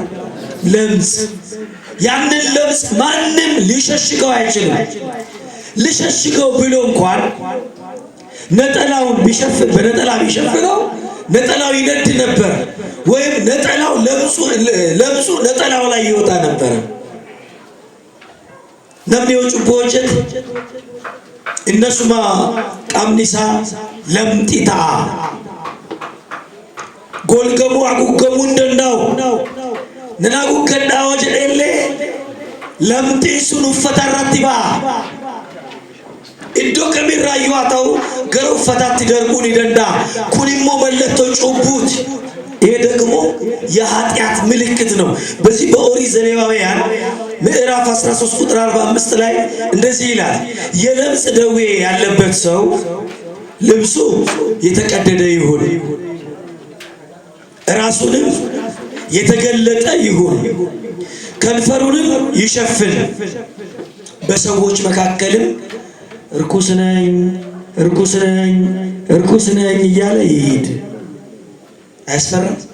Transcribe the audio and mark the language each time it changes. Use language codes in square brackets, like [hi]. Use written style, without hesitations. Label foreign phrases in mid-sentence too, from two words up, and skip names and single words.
[am] ለምጽ። ያንን ለምጽ ማንም ሊሸሽገው አይችልም። ሊሸሽገው ብሎ እንኳን ነጠላውን በነጠላ ቢሸፍነው ነጠላው ይነድ ነበር፣ ወይም ነጠላው ለምጹ ነጠላው ላይ ይወጣ ነበር። [om] namni hojii hojjete innasuma qaamni isaa lamxii ta'a. Golgamuu haguugamuu hin danda'u. Nan haguuggadhaa hoo jedheellee lamxiin sun uffata irratti ba'a. Iddoo kamirraayyuu haa ta'u gara uffataatti darbuu ni danda'a. Kun immoo mallattoo cubbuuti. [am] ይሄ ደግሞ የኃጢአት ምልክት ነው። በዚህ በኦሪት ዘሌዋውያን ምዕራፍ 13 ቁጥር 45 ላይ እንደዚህ ይላል፣ የለምጽ ደዌ ያለበት ሰው ልብሱ የተቀደደ ይሁን፣ ራሱንም የተገለጠ ይሁን፣ ከንፈሩንም ይሸፍን፣ በሰዎች መካከልም እርኩስ ነኝ እርኩስ ነኝ እርኩስ ነኝ እያለ ይሄድ። አያስፈራም?